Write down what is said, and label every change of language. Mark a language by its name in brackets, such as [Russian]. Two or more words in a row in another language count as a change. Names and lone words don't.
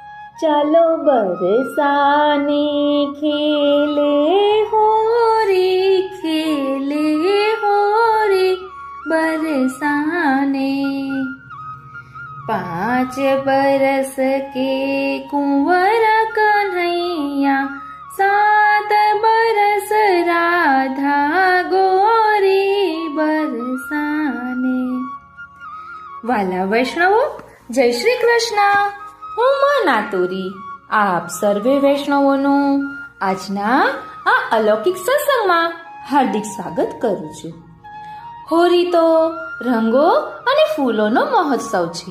[Hindi] चलो बरसाने खेले होरी बरसाने। 5 बरस के कुंवर कन्हैया 7 बरस राधा गोरी बरसाने। [Gujarati] વાલા વૈષ્ણવો, જય શ્રી કૃષ્ણ। હું માં નાતુરી આપ સર્વે વૈષ્ણવોનું આજના આ અલૌકિક સત્સંગમાં હાર્દિક સ્વાગત કરું છું। હોળી તો રંગો અને ફૂલોનો મહોત્સવ છે।